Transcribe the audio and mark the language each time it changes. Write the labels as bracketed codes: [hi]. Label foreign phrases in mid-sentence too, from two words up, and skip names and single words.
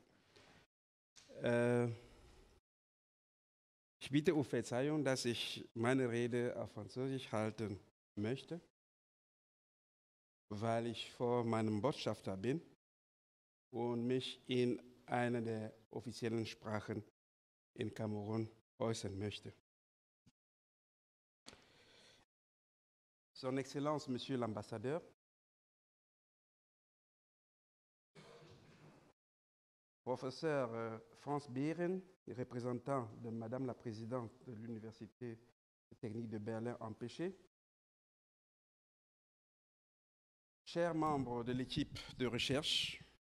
[de] Ich bitte um Verzeihung, dass ich meine Rede auf Französisch halten möchte, weil ich vor meinem Botschafter bin und mich in einer der offiziellen Sprachen in Kamerun äußern möchte. [fr] Son Excellence, Monsieur l'Ambassadeur, Professeur Franz Behren, représentant de Madame la Présidente de l'Université technique de Berlin empêchée, chers membres de l'équipe de recherche,